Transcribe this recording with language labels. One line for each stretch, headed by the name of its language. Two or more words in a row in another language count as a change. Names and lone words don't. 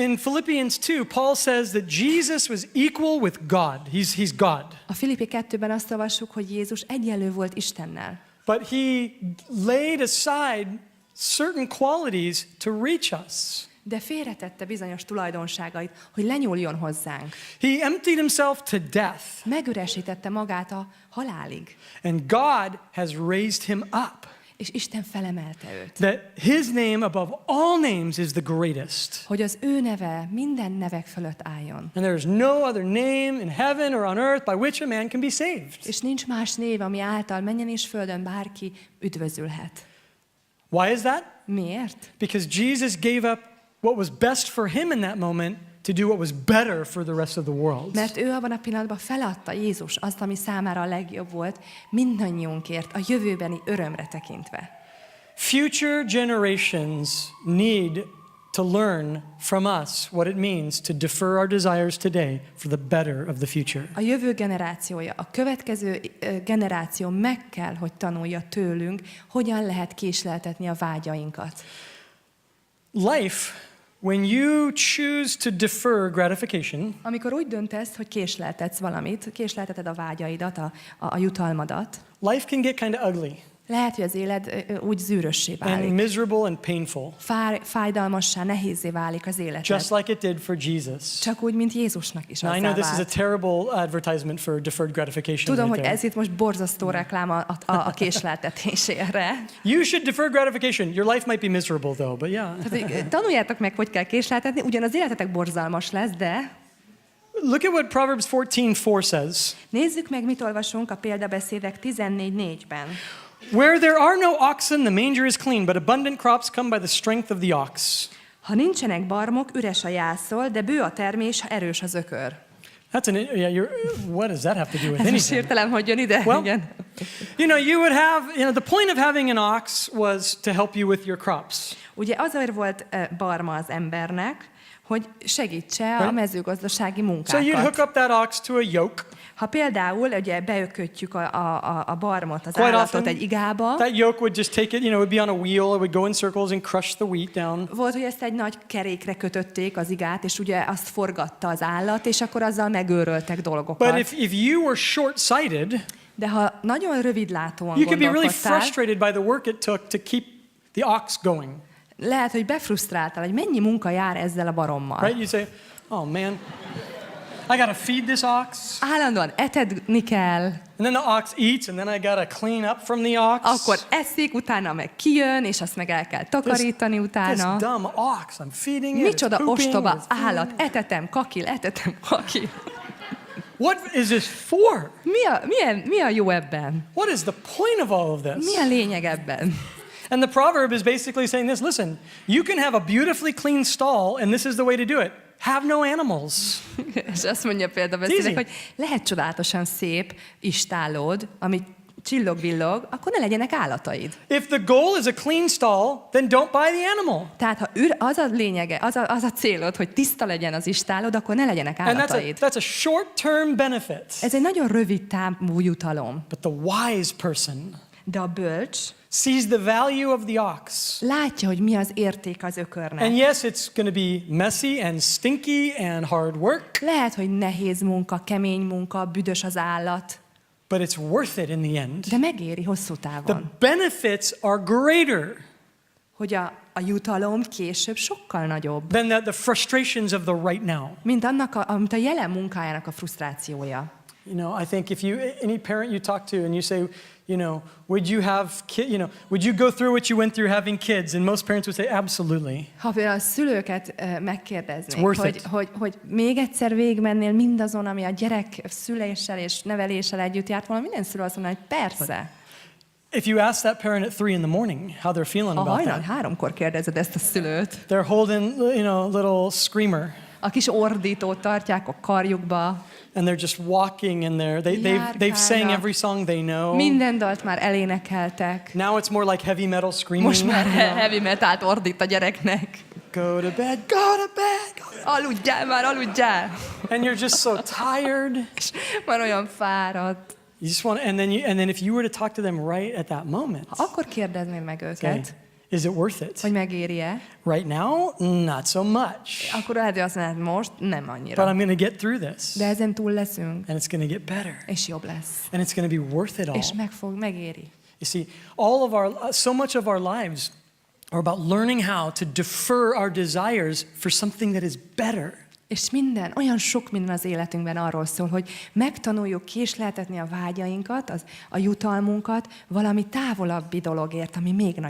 English: In Philippians 2, Paul says that Jesus was equal with God. He's God.
Hungarian: A Filippi 2-ben azt olvassuk, hogy Jézus egyenlő volt Istennel.
English: But he laid aside certain qualities to reach us.
Hungarian: De félretette bizonyos tulajdonságait, hogy lenyúljon hozzánk.
English: He emptied himself to death.
Hungarian: Megüresítette magát a halálig.
English: And God has raised him up.
Hungarian: És Isten felemelte őt.
English: That his name above all names is the greatest.
Hungarian: Hogy az ő neve minden nevek fölött álljon.
English: And there is no other name in heaven or on earth by which a man can be saved.
Hungarian: És nincs más név, ami által mennyen és földön bárki üdvözülhet.
English: Why is that?
Hungarian: Miért?
English: Because Jesus gave up what was best for him in that moment to do what was better for the rest of the world.
Hungarian: Mert ő abban a pillanatban feladta Jézus azt, ami számára a legjobb volt, mindannyiunkért, a jövőbeni örömre tekintve.
English: Future generations need to learn from us what it means to defer our desires today for the better of the future.
Hungarian: A jövő generációja, a következő generáció meg kell, hogy tanulja tőlünk, hogyan lehet késleltetni a vágyainkat.
English: Life, when you choose to defer gratification,
Hungarian: Amikor úgy döntesz, hogy késleltetsz valamit, késlelteted a vágyaidat, a jutalmadat,
English: life can get kind of ugly
Hungarian: lehet, hogy az élet úgy zűrössé
English: and
Hungarian: válik.
English: miserable and painful,
Hungarian: Fájdalmassá, nehézzé válik az életed.
English: just like it did for Jesus.
Hungarian: Csak úgy, mint Jézusnak is
English: Now, I know
Hungarian: azzá
English: this is a
Hungarian: vált.
English: terrible advertisement for deferred gratification.
Hungarian: Tudom,
English: right
Hungarian: hogy
English: there.
Hungarian: ez itt most borzasztó reklám a késleltetésére.
English: You should defer gratification. Your life might be miserable though, but yeah.
Hungarian: Tehát, tanuljátok meg, hogy kell késleltetni, ugyan az életetek borzalmas lesz, de
English: Look at what Proverbs 14:4 says.
Hungarian: nézzük meg, mit olvasunk a példabeszédek 14:4-ben.
English: Where there are no oxen, the manger is clean, but abundant crops come by the strength of the ox.
Hungarian: Ha nincsenek barmok, üres a jászol, de bő a termés, ha erős az ökör.
English: What does that have to do with
Hungarian: Ez most
English: anything?
Hungarian: hirtelen hogy jön ide?
English: Well,
Hungarian: Igen.
English: The point of having an ox was to help you with your crops.
Hungarian: Ugye azért volt barma az embernek, hogy segítse a mezőgazdasági munkákat.
English: So you'd hook up that ox to a yoke.
Hungarian: Ha például ugye beökötjük a barmot, az
English: Quite
Hungarian: állatot
English: often,
Hungarian: egy igába,
English: that yoke would just take it, it would be on a wheel, it would go in circles and crush the wheat down.
Hungarian: volt, hogy ezt egy nagy kerékre kötötték az igát, és ugye azt forgatta az állat, és akkor azzal megőröltek dolgokat.
English: But if you were short-sighted,
Hungarian: De ha nagyon rövidlátóan
English: you could be really
Hungarian: gondolkodtál,
English: frustrated by the work it took to keep the ox going.
Hungarian: lehet, hogy befrusztráltál, hogy mennyi munka jár ezzel a barommal.
English: Right? You say, oh man, I gotta feed this ox.
Hungarian: Állandóan etedni kell,
English: And then the ox eats, and then I gotta clean up from the ox.
Hungarian: akkor eszik, utána meg kijön, és azt meg el kell takarítani
English: This
Hungarian: utána.
English: dumb ox, I'm feeding it.
Hungarian: Micsoda
English: it's pooping,
Hungarian: ostoba
English: it's feeding.
Hungarian: állat, etetem, kakil.
English: What is this for?
Hungarian: Mi a jó ebben?
English: What is the point of all of this?
Hungarian: Mi a lényeg ebben?
English: And the proverb is basically saying this, listen, you can have a beautifully clean stall, and this is the way to do it. Have no animals.
Hungarian: És azt mondja például
English: Easy.
Hungarian: beszélek, hogy lehet csodálatosan szép istálód, ami csillog-villog, akkor ne legyenek állataid.
English: If the goal is a clean stall, then don't buy the animal.
Hungarian: Tehát ha az a lényege, az a célod, hogy tiszta legyen az istálód, akkor ne legyenek
English: And
Hungarian: állataid.
English: that's a short-term benefit.
Hungarian: Ez egy nagyon rövid távú jutalom.
English: But the wise person
Hungarian: De a bölcs
English: sees the value of the ox.
Hungarian: látja, hogy mi az érték az ökörnek.
English: And yes, it's going to be messy and stinky and hard work,
Hungarian: Lehet, hogy nehéz munka, kemény munka, büdös az állat,
English: but it's worth it in the end.
Hungarian: de megéri hosszú
English: The
Hungarian: távon.
English: benefits are greater
Hungarian: Hogy a jutalom később sokkal nagyobb,
English: than the frustrations of the right now.
Hungarian: mint a jelen munkájának a frusztrációja.
English: I think if any parent you talk to and you say, would you go through what you went through having kids? And most parents would say, absolutely.
Hungarian: Ha például a szülőket megkérdeznék,
English: It's worth
Hungarian: hogy még egyszer végigmennél mindazon, ami a gyerek szüléssel és neveléssel együtt járt volna, minden szülő azt mondaná, hogy persze.
English: If you ask that parent at 3 a.m, how they're feeling
Hungarian: Ha
English: about
Hungarian: hajnal
English: that,
Hungarian: 3-kor kérdezed ezt a szülőt,
English: they're holding, a little screamer,
Hungarian: a kis ordítót tartják a karjukba,
English: and they're just walking, and they've sang every song they know.
Hungarian: minden dalt már elénekeltek.
English: Now it's more like heavy metal screaming.
Hungarian: Most már
English: heavy metalt
Hungarian: ordít a gyereknek.
English: Go to bed, go to bed, go to bed.
Hungarian: Aludjál már, aludjál!
English: And you're just so tired.
Hungarian: És már olyan fáradt.
English: You just want, and then if you were to talk to them right at that moment,
Hungarian: Ha akkor kérdeznéd meg
English: say,
Hungarian: őket,
English: is it worth it?
Hungarian: hogy megéri-e,
English: Right now, not so much.
Hungarian: akkor lehet, hogy azt mondod, most nem
English: But
Hungarian: annyira.
English: I'm going to get through this,
Hungarian: De ezen túl leszünk,
English: and it's going to get better,
Hungarian: és jobb lesz.
English: and it's going to be worth it all.
Hungarian: És megéri.
English: You see, so much of our lives are about learning how to defer our desires for something that is better.
Hungarian: És olyan sok minden az életünkben arról szól, hogy megtanuljuk késleltetni a vágyainkat, a jutalmunkat valami távolabbi dologért, ami még nagyobb.